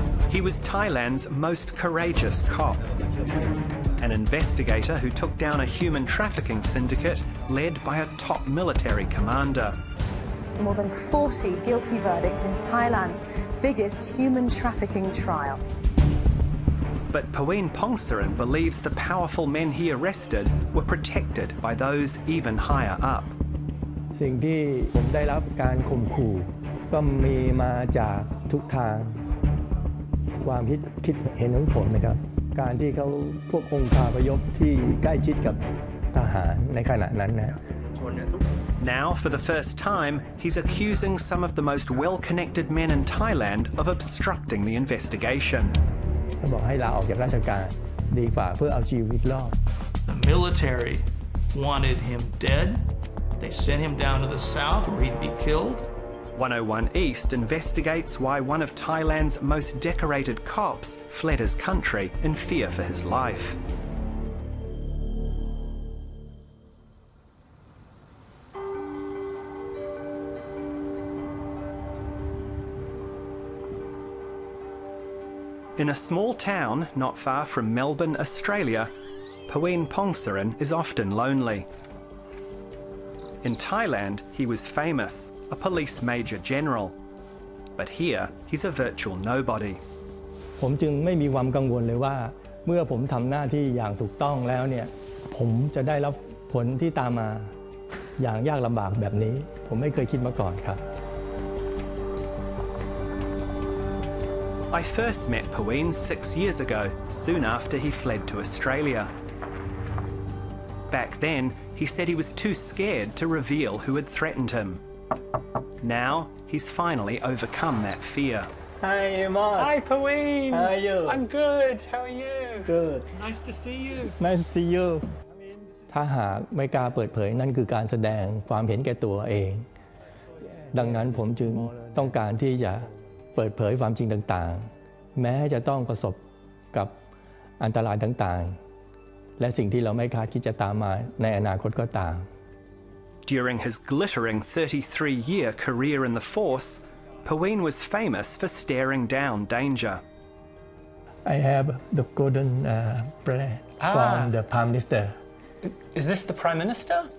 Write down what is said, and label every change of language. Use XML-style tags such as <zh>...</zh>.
<en>He was Thailand's most courageous cop, an investigator who took down a human trafficking syndicate led by a top military commander. More than 40 guilty verdicts in Thailand's biggest human trafficking trial. But Paween Pongsaran believes the powerful men he arrested were protected by those even higher up.</en> <th>สิ่งที่ผมได้รับการข่มขู่ก็มีมาจากทุกทางความคิดเห็นของผมนะครับการที่เขาพวกองค์คาพยพที่ใกล้ชิดกับทหารในขณะนั้นนะ</th> <en>Now, for the first time, he's accusing some of the most well-connected men in Thailand of obstructing the investigation.</en> <th>เขาบอกให้ลาออกจากราชการดีกว่าเพื่อเอาชีวิตรอด</th> <en>The military wanted him dead. They sent him down to the south where he'd be killed. 101 East investigates why one of Thailand's most decorated cops fled his country in fear for his life. In a small town not far from Melbourne, Australia, Paween Pongsaran is often lonely. In Thailand, he was famous, a police major general. But here, he's a virtual nobody.</en> <th>ผมจึงไม่มีความกังวลเลยว่าเมื่อผมทำหน้าที่อย่างถูกต้องแล้วเนี่ยผมจะได้รับผลที่ตามมาอย่างยากลำบากแบบนี้ผมไม่เคยคิดมาก่อนครับ</th> <en>I first met Paween 6 years ago, soon after he fled to Australia. Back then, he said he was too scared to reveal who had threatened him. Now, he's finally overcome that fear. Hi, Mark. Hi, Paween. How are you? I'm good. How are you? Good. Nice to see you. Nice to see you.</en> <th>ถ้าหากไม่กล้าเปิดเผยนั่นคือการแสดงความเห็นแก่ตัวเองดังนั้นผมจึงต้องการที่จะเปิดเผยความจริงต่างๆแม้จะต้องประสบกับอันตรายต่างๆและสิ่งที่เราไม่คาดคิดจะตามมาในอนาคตก็ตาม</th> <en>During his glittering 33-year career in the force, Paween was famous for staring down danger. I have the golden brand from the Prime Minister. Is this the Prime Minister?</en>